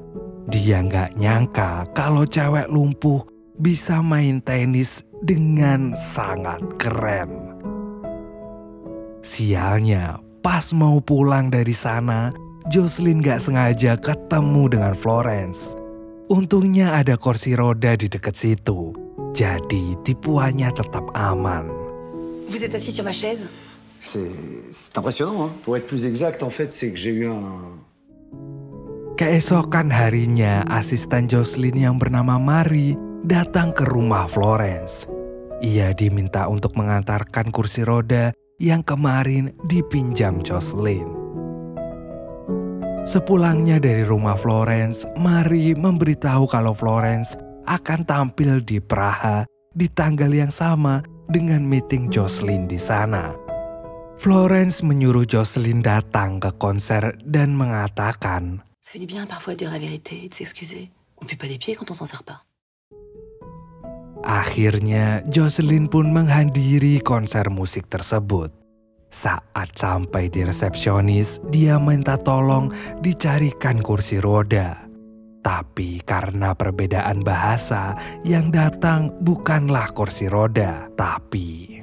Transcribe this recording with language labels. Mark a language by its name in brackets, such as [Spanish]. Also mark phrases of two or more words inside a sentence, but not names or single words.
[Indonesian] Dia gak nyangka kalau cewek lumpuh bisa main tenis dengan sangat keren. Sialnya, pas mau pulang dari sana, Jocelyn gak sengaja ketemu dengan Florence. Untungnya ada kursi roda di dekat situ, jadi tipuannya tetap aman. [French] Vous êtes assis sur ma chaise? C'est impressionnant, hein. Pour être plus exact, en fait, c'est que j'ai eu un... [Indonesian] Keesokan harinya, asisten Jocelyn yang bernama Marie datang ke rumah Florence. Ia diminta untuk mengantarkan kursi roda yang kemarin dipinjam Jocelyn. Sepulangnya dari rumah Florence, Marie memberitahu kalau Florence akan tampil di Praha di tanggal yang sama dengan meeting Jocelyn di sana. Florence menyuruh Jocelyn datang ke konser dan mengatakan, [French] Ça fait du bien parfois de dire la vérité et de s'excuser. On pue pas des pieds quand on s'en sert pas. [Indonesian] Akhirnya, Jocelyn pun menghadiri konser musik tersebut. Saat sampai di resepsionis, dia minta tolong dicarikan kursi roda. Tapi karena perbedaan bahasa, yang datang bukanlah kursi roda, tapi...